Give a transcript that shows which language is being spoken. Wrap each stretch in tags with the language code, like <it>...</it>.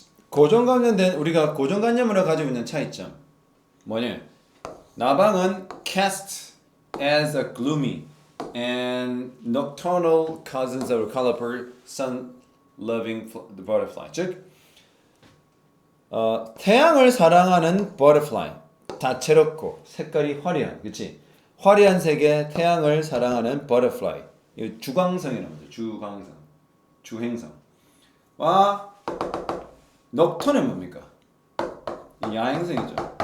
<ko>고정관념된 우리가 고정관념으로 가지고 있는 차이점 뭐냐? 나방은</ko> <en>cast as a gloomy and nocturnal cousins of colorful sun-loving butterfly.</en> <ko>즉, 태양을 사랑하는 butterfly, 다채롭고 색깔이 화려한, 그렇지? 화려한 색의 태양을 사랑하는 butterfly. 이 주광성이라는 거죠. 주광성, 주행성. 와, 넉톤은 뭡니까? 야행성이죠.</ko>